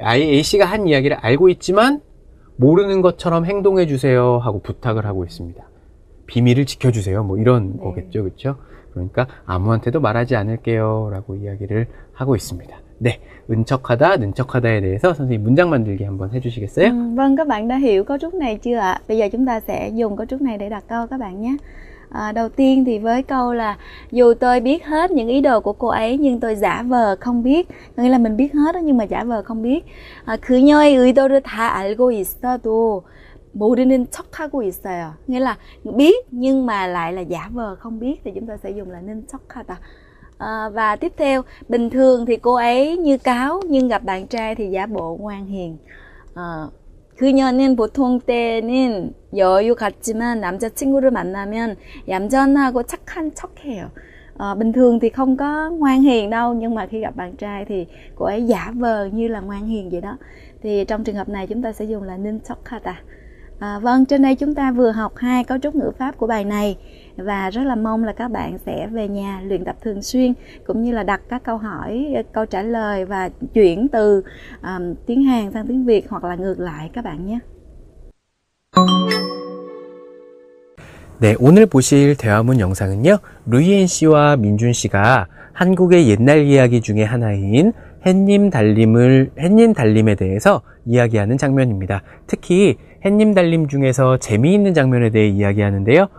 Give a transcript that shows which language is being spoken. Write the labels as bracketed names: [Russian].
[Korean] A씨가 한 이야기를 알고 있지만 모르는 것처럼 행동해 주세요 하고 부탁을 하고 있습니다. 비밀을 지켜주세요. 뭐 이런 거겠죠. 그렇죠? 그러니까 아무한테도 말하지 않을게요 라고 이야기를 하고 있습니다. 네, 은척하다, 능척하다에 대해서 선생님 문장 만들기 한번 해주시겠어요? [Vietnamese] Vâng, các bạn đã hiểu cấu trúc này chưa ạ? Bây giờ chúng ta sẽ dùng cấu trúc này để đặt câu các bạn nhé. Đầu tiên thì với câu là dù tôi biết hết những ý đồ của cô ấy nhưng tôi giả vờ không biết. Nghĩa là mình biết hết đó nhưng mà giả vờ không biết. [Korean] 그녀의 의도를 다 알고 있어도 모르는 척하고 있어요. [Vietnamese] Nghĩa là biết nhưng mà lại là giả vờ không biết thì chúng ta sẽ dùng là nên 척하다. Và tiếp theo, bình thường thì cô ấy như cáo nhưng gặp bạn trai thì giả bộ ngoan hiền. [Korean] 그녀는 보통 때는 여유 같지만 남자친구를 만나면 얌전하고 착한 척해요. [Vietnamese] Bình thường thì không có ngoan hiền đâu, nhưng mà khi gặp bạn trai thì cô ấy giả vờ như là ngoan hiền vậy đó. Thì trong trường hợp này chúng ta sẽ dùng là nên 척하다. Vâng, trên đây chúng ta vừa học 2 cấu trúc ngữ pháp của bài này và rất là mong là các bạn sẽ về nhà luyện tập thường xuyên cũng như là đặt các câu hỏi, câu trả lời và chuyển từ tiếng Hàn sang tiếng Việt hoặc là ngược lại các bạn nhé. [Korean] 네, 오늘 보실 대화문 영상은요, 루이엔 씨와 민준 씨가 한국의 옛날 이야기 중에 하나인 햇님 달림에 대해서 이야기하는 장면입니다. 특히 햇님 달림 중에서 재미있는 장면에 대해 이야기하는데요.